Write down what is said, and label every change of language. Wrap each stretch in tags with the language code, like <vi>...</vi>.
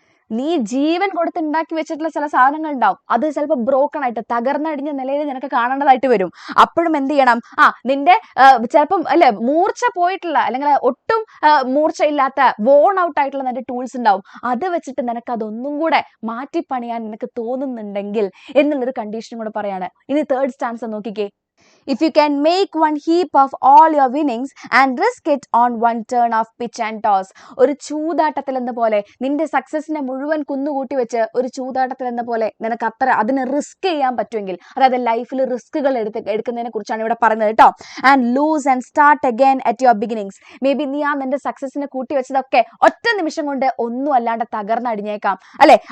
<ml>നീ ജീവൻ കൊടുത്ത് ഉണ്ടാക്കി വെച്ചിട്ടുള്ള ചില സാധനങ്ങൾ ഉണ്ടാവും, അത് ചിലപ്പോൾ ബ്രോക്കൺ ആയിട്ട് തകർന്നടിഞ്ഞ നിലയിൽ നിനക്ക് കാണേണ്ടതായിട്ട് വരും. അപ്പോഴും എന്ത് ചെയ്യണം? നിന്റെ ചിലപ്പം അല്ലെ മൂർച്ച പോയിട്ടുള്ള അല്ലെങ്കിൽ ഒട്ടും മൂർച്ചയില്ലാത്ത വോൺ ഔട്ട് ആയിട്ടുള്ള നിന്റെ ടൂൾസ് ഉണ്ടാവും. അത് വെച്ചിട്ട് നിനക്ക് അതൊന്നും കൂടെ മാറ്റിപ്പണിയാൻ നിനക്ക് തോന്നുന്നുണ്ടെങ്കിൽ എന്നുള്ളൊരു കണ്ടീഷനും കൂടെ പറയാണ്. ഇനി തേർഡ് സ്റ്റാൻസ് നോക്കിക്കേ.</ml> <en>If you can make one heap of all your winnings and risk it on one turn of pitch and toss.</en> <ml>ഒരു ചൂതാട്ടത്തിൽ എന്ന പോലെ നിന്റെ സക്സസിനെ മുഴുവൻ കുന്നുകൂട്ടി വെച്ച് ഒരു ചൂതാട്ടത്തിൽ എന്ന പോലെ നിനക്ക് അത്ര അതിനെ റിസ്ക് ചെയ്യാൻ പറ്റുമെങ്കിൽ, അതായത് ലൈഫിൽ റിസ്കുകൾ എടുക്കുന്നതിനെ കുറിച്ചാണ് ഇവിടെ പറയുന്നത് കേട്ടോ.</ml> <en>And lose and start again at your beginnings.</en> <ml>May be നീ നിന്റെ സക്സസിനെ കൂട്ടി വെച്ചതൊക്കെ ഒറ്റ നിമിഷം കൊണ്ട് ഒന്നും അല്ലാണ്ട് തകർന്നടിഞ്ഞേക്കാം അല്ലെ.</ml>